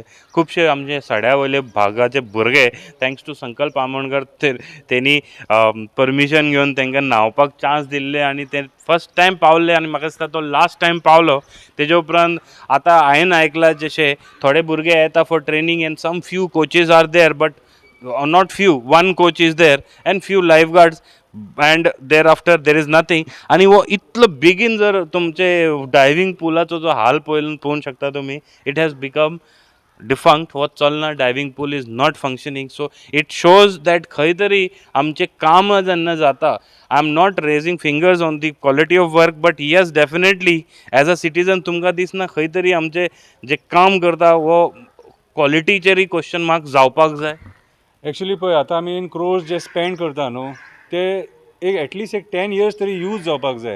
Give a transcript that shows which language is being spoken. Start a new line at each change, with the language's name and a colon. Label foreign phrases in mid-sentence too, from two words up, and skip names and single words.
Konkani: खुबशे आमचे सड्या वयले भागाचे भुरगे
English: thanks to
Konkani: संकल्प आमोणकर तेणी परमिशन घेवन तांकां न्हांवपाक चान्स दिल्ले आनी ते
English: first time
Konkani: पावले आनी म्हाका दिसता तो
English: last time
Konkani: पावलो. तेजे उपरांत आतां हांवें आयकलां जशे थोडे भुरगे येता
English: for training and some few coaches are there but not few, one coach is there and few lifeguards and thereafter there is nothing.
Konkani: आणि वो इतलं बेगीन जर तुमचे डायविंग पुलाचो जो हाल पळोवंक शकता तुम्ही,
English: it has become defunct.
Konkani: वो चलना,
English: diving pool is not functioning. So it shows that
Konkani: खंय तरी आमचे काम जेन्ना जाता,
English: I am not raising fingers on the quality of work but yes definitely as a citizen
Konkani: तुमकां दिसना खंय तरी आमचे जे काम करता वो क्वॉलिटीचेरय
English: question mark
Konkani: जावपाक जाय. एक्चुली पळय आतां आमी
English: in crores
Konkani: जे स्पेंड करता न्हू ते
English: at least 10 years
Konkani: तरी यूज जावपाक जाय.